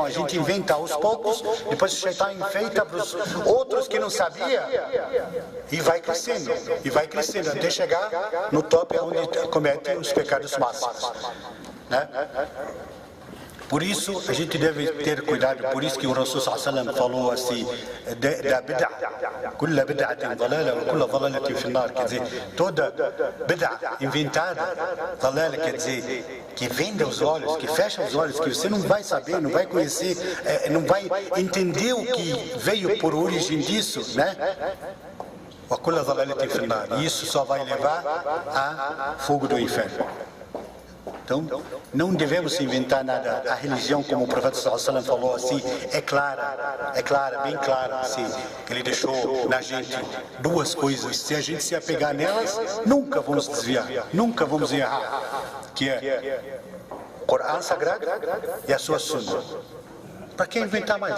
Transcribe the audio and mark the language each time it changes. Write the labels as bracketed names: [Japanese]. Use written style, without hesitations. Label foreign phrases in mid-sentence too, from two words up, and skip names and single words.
[Portuguese] A gente inventa aos poucos, depois o Shaitan enfeita para os outros que não sabiam, e vai crescendo, até chegar no topo, onde comete os pecados máximos, né? Por isso a gente deve ter cuidado. Por isso que o Rasul [Arabic] صلى الله عليه وسلم [Portuguese] falou assim da bid'ah, [Arabic] كل بدعة ضلالة وكل ضلالة في النار. [Portuguese] Quer dizer, toda bid'ah inventada, dalala, quer dizer, que venda os olhos, que fecha os olhos, que você não vai saber, não vai conhecer, não vai entender o que veio por origem disso, né? [Arabic] وكل ضلالة في النار. [Portuguese] Isso só vai levar a fogo do inferno. Então, não devemos inventar nada. A religião, como o profeta [Arabic] صلى الله عليه وسلم [Portuguese] falou assim, é clara, bem clara. Assim, ele deixou na gente duas coisas. Se a gente se apegar nelas, nunca vamos desviar, nunca vamos errar. Que é o Corão Sagrado e a sua Sunna. Para que inventar mais?